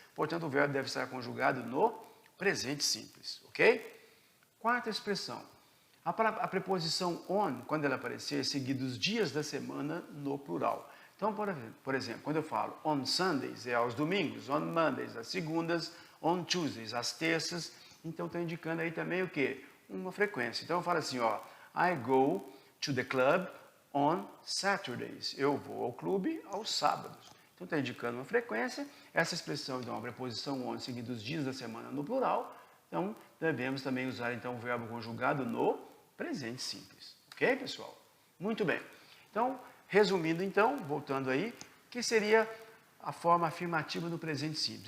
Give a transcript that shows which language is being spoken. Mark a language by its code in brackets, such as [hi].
[pt] Portanto, o verbo deve estar conjugado no presente simples, ok? Quarta expressão. A preposição on, quando ela aparecer, seguida dos dias da semana no plural. Então, por exemplo, quando eu falo on Sundays, é aos domingos, on Mondays, às segundas, on Tuesdays, às terças. Então, está indicando aí também o quê? Uma frequência. Então, eu falo assim, ó, [en] I go to the club on Saturdays. [pt] Eu vou ao clube aos sábados. Então, está indicando uma frequência. Essa expressão, então, a preposição on, seguida dos dias da semana no plural. Então, devemos também usar, então, o verbo conjugado no presente simples. Ok, pessoal? Muito bem. Então, resumindo, então, voltando aí, o que seria a forma afirmativa do presente simples?